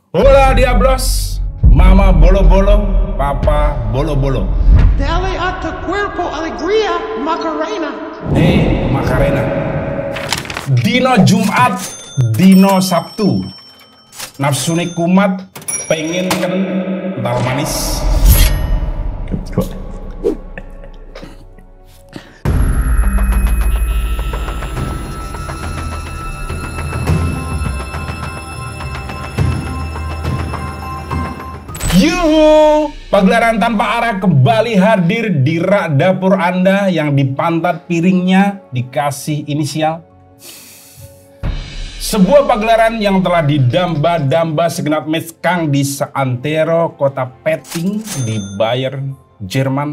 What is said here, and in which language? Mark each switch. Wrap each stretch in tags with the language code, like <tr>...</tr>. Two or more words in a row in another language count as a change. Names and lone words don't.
<es>Hola diablos, mama bolo-bolo, papa bolo-bolo. Dale a tu cuerpo alegría, Macarena. Macarena.</es> <jv>Dino Jumat, Dino Sabtu. Nafsune kumat,</jv> <id>pengen kental manis. Yuhu, pagelaran tanpa arah kembali hadir di rak dapur Anda yang di pantat piringnya dikasih inisial. Sebuah pagelaran yang telah didamba-damba segenap meskang di seantero kota Petting di Bayern, Jerman.</id>